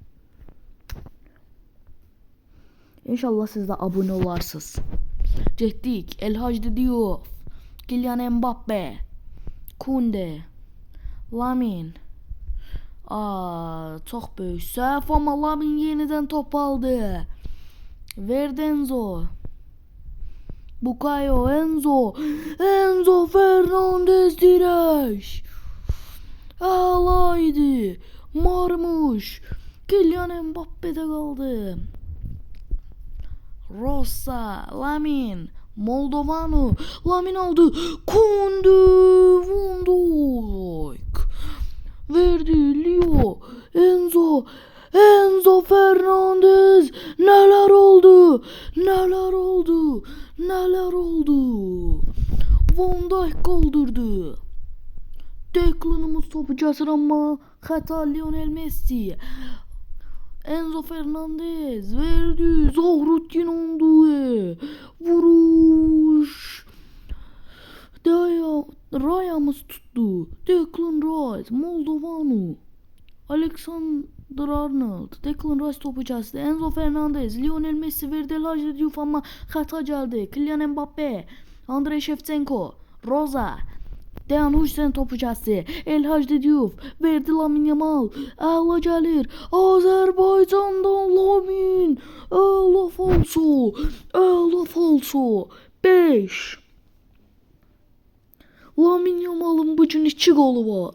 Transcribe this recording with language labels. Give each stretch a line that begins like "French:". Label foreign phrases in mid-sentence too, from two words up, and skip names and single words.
Azerbaijani: İnşallah siz də abunə olarsınız. Getdik. El Hacı Diouf. Kylian Mbappe. Kunde. Lamine. Çox böyük səhv, amma Lamine yenidən top aldı. Verdi Enzo. Bukayo. Enzo. Enzo Fernandez dirək. Əlaydı. Marmuş. Kylian Mbappe'de qaldı. Rosa, Lamine, Moldovano, Lamine aldı. Kunde, Van Dijk. Verdi Leo, Enzo, Enzo Fernandez.
Turkish: Neler oldu? Neler oldu? Neler oldu? Van Dijk kaldırdı.
Azerbaijani: Declan'ımız topu kəsir, amma xəta Lionel Messi. Enzo Fernandez verdi. Zahruddin oldu. Vuruş.
Turkish: Raya'mız tuttu.
Azerbaijani: Declan Rice. Moldovano. Alexander Arnold. Declan Rice topu kəsdi. Enzo Fernandez. Lionel Messi verdi. El Hacı Diouf, amma xəta gəldi. Kylian Mbappe. Andrei Shevchenko. Rosa. Dejan Hüseyn topu kəsdi. El Hacı Diouf verdi Lamine Yamal. Əla gəlir. Azərbaycandan Lamine. Əla falso. Əla falso. 5. Lamine Yamal'ın bugün 2 golü var.